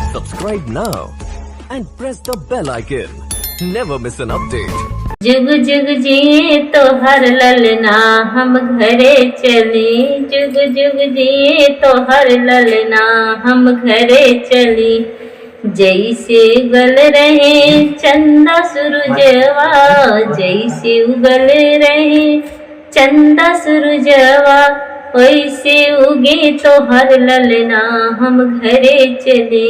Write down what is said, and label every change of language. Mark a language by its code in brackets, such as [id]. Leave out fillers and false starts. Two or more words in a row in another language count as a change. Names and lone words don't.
[en] Subscribe now and press the bell icon. Never miss an update. [bho] जुग जुग जिए तो हर ललना हम घरे चली। जुग जुग जिए तो हर ललना हम घरे चली। जैसे उगल रहे चंदा सूरजवा, जैसे उगल रहे चंदा सूरजवा, वैसे उगे तो हर ललना हम घरे चले।